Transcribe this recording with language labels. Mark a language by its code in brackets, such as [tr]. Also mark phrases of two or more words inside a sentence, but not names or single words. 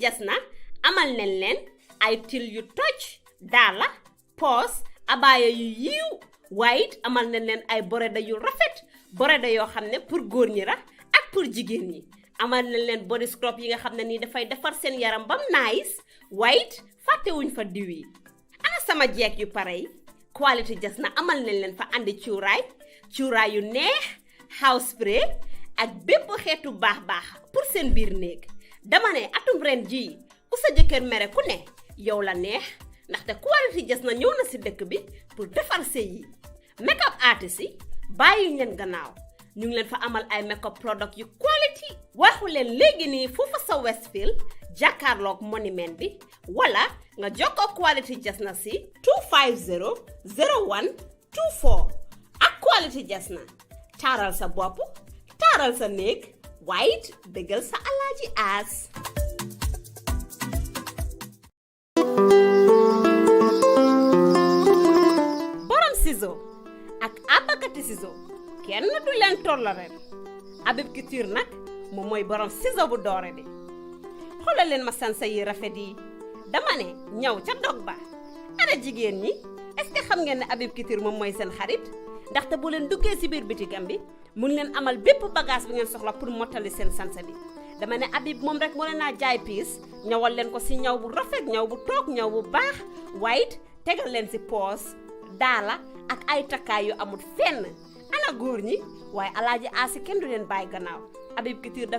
[wo] jas na amal nañ leen ay til yu toj daala poos abaaya yu yiiw waaye amal nañ leen ay boreda yu rafet boreda yoo xam ne pour góor ñi la ak pour jigéen ñi amal nañ leen [en] body scrub [wo] yi nga xam ne nii dafay defar seen yaram bam nice waaye fàttewuñ fa diw yi ana sama jeeg yu pare yi quality jas na amal nañ leen fa andi cuuraay yu neex [en] house spray [wo] ak bépp xeetu baax pour seen biir néeg dama ne atum ren jii ku sa jëkkër mere ku ne yow la neex ndaxte quality jas na ñëw na si dëkk bi pour defar sëy yi [en] make up artist [wo] yi bàyyi leen gannaaw ñu ngi leen fa amal ay [en] make up product [wo] yu quality waxu leen léegi nii foofu sa Westfield jàkkaarloog monument bi wala nga jokkoo quality jas na si 250 01 24 ak quality jas na taaral sa bopp taaral sa néeg waaye bégal sa alaaji aas borom ciseau ak abakati ciseau kenn du leen tollare Habib Couture nag moom mooy borom ciseau bu doore bi xoolal leen ma sansa yi rafet yi dama ne ñaw ca dog ba ana jigéen ñi [fr] est-ce que [wo] xam ngeen ne Habib Couture moom mooy seen xarit ndaxte bu leen duggee si biir bitigam bi mun leen amal bépp bagage bi ngeen soxla pour mottali seen sansa bi dama ne Habib moom rek moo leen naa jaay piis ñawal leen ko si ñaw bu rafet ñaw bu toog ñaw bu baax waaye tegal leen si poos daala ak ay takkaay yu amul fenn ana góor ñi waaye alaaji aasi kenn du leen bàyyi gannaaw Habib Couture daf